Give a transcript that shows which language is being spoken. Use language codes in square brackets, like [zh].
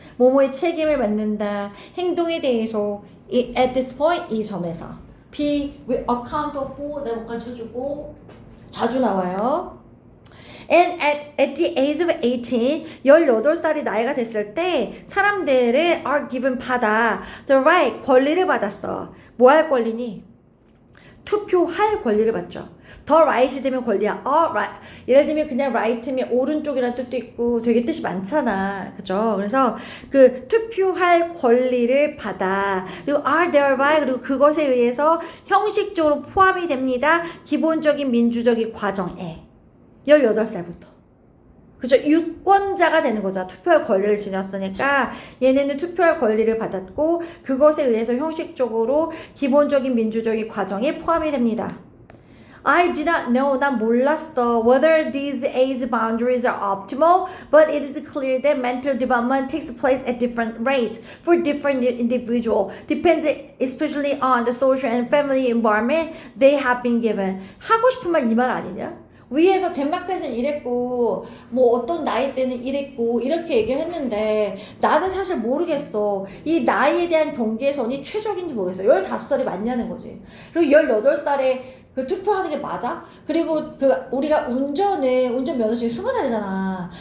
[ko] 뭐뭐의 책임을 맡는다. 행동에 대해서 [en] at this point [ko] 이 점에서 [en] be accountable for [ko] 네모칸 쳐주고 자주 나와요. [en] And at the age of 18, [ko] 18살이 나이가 됐을 때 사람들은 [en] are given [ko] 받아 [en] the right, [ko] 권리를 받았어. 뭐 할 권리니? 투표할 권리를 받죠. 더 right이 되면 권리야. [en] right. [ko] 예를 들면 그냥 right면 오른쪽이라는 뜻도 있고 되게 뜻이 많잖아. 그죠? 그래서 그 투표할 권리를 받아. 그리고 [en] are thereby [ko] 그리고 그것에 의해서 형식적으로 포함이 됩니다. 기본적인 민주적인 과정에 18살부터. 그죠? 유권자가 되는 거죠. 투표할 권리를 지녔으니까 얘네는 투표할 권리를 받았고 그것에 의해서 형식적으로 기본적인 민주적인 과정에 포함이 됩니다. [en] I did not know, [ko] 난 몰랐어. [en] Whether these age boundaries are optimal, but it is clear that mental development takes place at different rates for different individuals. Depends especially on the social and family environment they have been given. [ko] 하고 싶은 말 이 말 아니냐? 위에서 덴마크에서는 이랬고 뭐 어떤 나이 때는 이랬고 이렇게 얘기를 했는데 나는 사실 모르겠어. 이 나이에 대한 경계선이 최적인지 모르겠어. 15살이 맞냐는 거지. 그리고 18살에 그 투표하는 게 맞아? 그리고 그 우리가 운전 면허증이 20살이잖아.